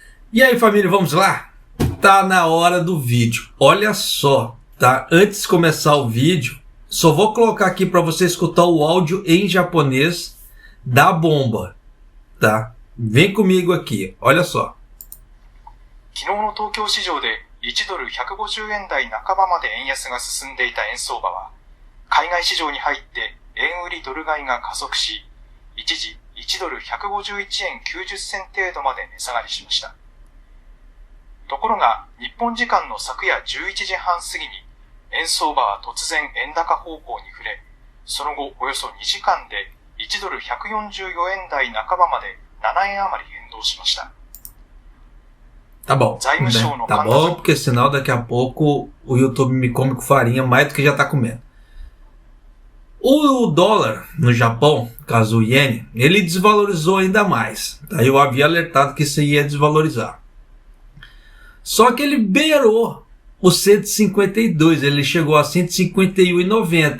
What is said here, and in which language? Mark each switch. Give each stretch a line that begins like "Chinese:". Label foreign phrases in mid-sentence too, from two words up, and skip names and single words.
Portuguese: E aí, família, vamos lá? Tá na hora do vídeo. Olha só, tá? Antes de começar o vídeo, só vou colocar aqui para você escutar o áudio em japonês da bomba, tá? Vem comigo aqui, olha só.
Japanese: 昨日の東京市場で1ドル150円台半ばまで円安が進んでいた円相場は、海外市場に入って円売りドル買いが加速し、一時1ドル151円90銭程度まで値下がりしました。ところが、日本時間の昨夜11時半過ぎに、円相場は突然円高方向に触れ、その後およそ2時間で1ドル144円台半ばまで7円余り変動しました。
Portuguese: Tá bom, né? Tá bom, porque senão daqui a pouco o YouTube me come com farinha mais do que já tá comendo. O dólar no Japão, caso o iene, ele desvalorizou ainda mais. Tá? Eu havia alertado que isso ia desvalorizar. Só que ele beirou o 152, ele chegou a 151,90.